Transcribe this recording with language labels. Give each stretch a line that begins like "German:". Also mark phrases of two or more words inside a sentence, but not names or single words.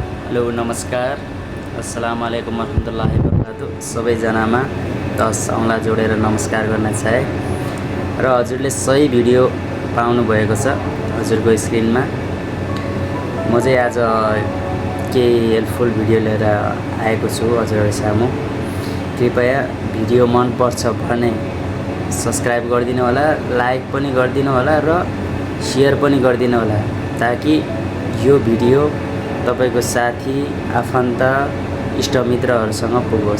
Nepali: हेलो नमस्कार
Arabic: السلام عليكم ورحمة الله وبركاته
Nepali: सबैजनामा 10 औँला जोडेर नमस्कार गर्न चाहे र हजुरले सही भिडियो पाउनु भएको छ हजुरको स्क्रिनमा। म चाहिँ आज केही
English: helpful video
Nepali: लिएर आएको छु हजुरहरु सामु। कृपया भिडियो मन पर्छ भने सब्स्क्राइब गरिदिनु होला, लाइक पनि गरिदिनु होला र शेयर पनि गरिदिनु होला ताकि यो भिडियो तपाईको साथी आफन्त इष्टमित्रहरुसँग पुगोस्।